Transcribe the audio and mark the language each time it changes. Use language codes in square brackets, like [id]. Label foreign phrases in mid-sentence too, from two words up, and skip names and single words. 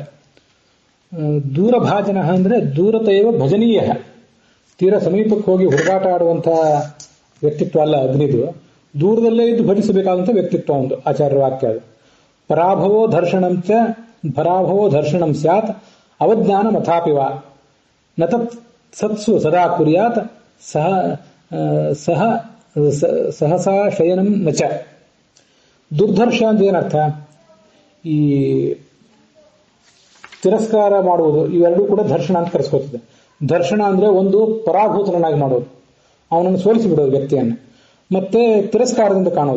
[kn] ದೂರಭಾಜನ ಅಂದ್ರೆ [sa] ದೂರತೈವ ಭಜನೀಯ, [kn] ತೀರ ಸಮೀಪಕ್ಕೆ ಹೋಗಿ ಹುಡುಗಾಟ ಆಡುವಂತಹ ವ್ಯಕ್ತಿತ್ವ ಅಲ್ಲ ಅಗ್ನಿದು, ದೂರದಲ್ಲೇ ಇದ್ದು ಭಜಿಸಬೇಕಾದಂತಹ ವ್ಯಕ್ತಿತ್ವ ಒಂದು ಆಚಾರ್ಯರ ವಾಕ್ಯ ಅದು. [sa] ಪರಾಭವೋ ಧರ್ಷಣಂ ಸ್ಯಾತ್ ಅವಜ್ಞಾನ ಮಥಾಪಿವ ನ ತತ್ ಸತ್ಸು ಸದಾ ಕುರ್ಯಾತ್ ಸಹಸಾ ಶಯನಂ ನಚ. [kn] ದುರ್ಧರ್ಷ ಅಂತ ಏನರ್ಥ? ಈ ತಿರಸ್ಕಾರ ಮಾಡುವುದು, ಇವೆರಡೂ ಕೂಡ ದರ್ಶನ ಅಂತ ಕರೆಸ್ಕೊಳ್ತದೆ. ದರ್ಶನ ಅಂದ್ರೆ ಒಂದು ಪರಾಭೂತನಾಗಿ ಮಾಡೋದು, ಅವನನ್ನು ಸೋಲಿಸಿಬಿಡೋದು ವ್ಯಕ್ತಿಯನ್ನು, ಮತ್ತೆ ತಿರಸ್ಕಾರದಿಂದ ಕಾಣೋದು.